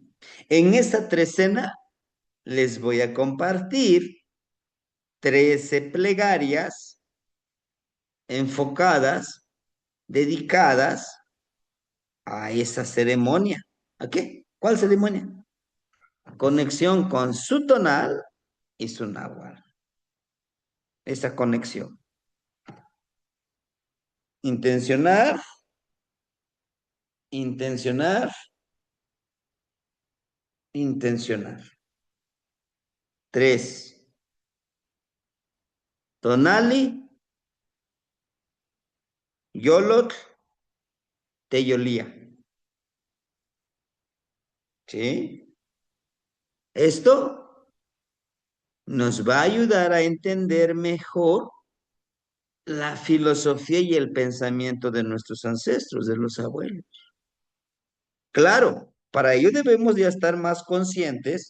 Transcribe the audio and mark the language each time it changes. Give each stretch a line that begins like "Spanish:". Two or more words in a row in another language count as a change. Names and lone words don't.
Spanish: En esta trecena les voy a compartir 13 plegarias enfocadas, dedicadas a esa ceremonia. ¿A qué? ¿Cuál ceremonia? Conexión con su tonal y su náhuatl. Esa conexión. Intencionar, intencionar, intencionar.
Nahuatl languages: Tres. Tonali, yolot, teyolía.
Spanish: ¿Sí? Esto nos va a ayudar a entender mejor la filosofía y el pensamiento de nuestros ancestros, de los abuelos. Claro, para ello debemos ya estar más conscientes.